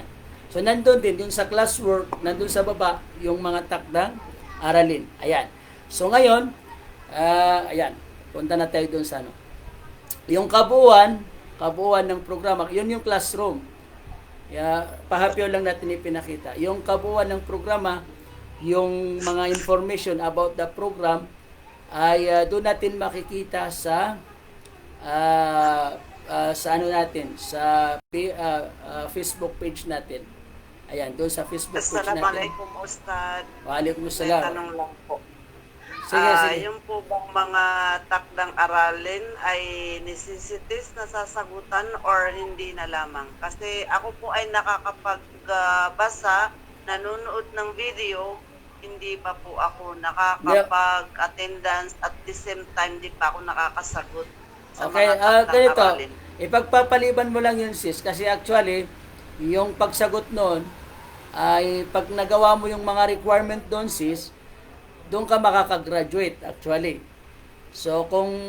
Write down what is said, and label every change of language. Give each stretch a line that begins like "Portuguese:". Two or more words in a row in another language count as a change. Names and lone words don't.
Filipino: So nandun din, yung sa classwork, nandun sa baba, yung mga takdang aralin. Ayan. So ngayon, ayan, punta na tayo dun sa ano. Yung kabuuan ng programa, yun yung classroom. Pahapyaw lang natin ipinakita. Yung kabuuan ng programa, yung mga
English: information about the program,
Filipino: ay doon natin makikita sa ano natin, sa Facebook page natin. Ayan, doon sa Facebook page natin.
Arabic: Assalamualaikum, Ustad. Waalaikumsalam.
Filipino: May tanong lang po. Sige, sige. Yung po bang mga takdang aralin ay necessities na sasagutan or hindi na lamang? Kasi ako po ay nakakapagbasa, nanonood ng video, hindi pa po ako nakakapag-attendance
English: at the same time
Filipino: di pa ako nakakasagot sa Okay, mga takdang ganito. aralin. Ipagpapaliban mo lang yun, sis. Kasi actually, yung pagsagot noon, ay pag nagawa mo yung mga requirement doon, sis, doon ka makakagraduate actually. So kung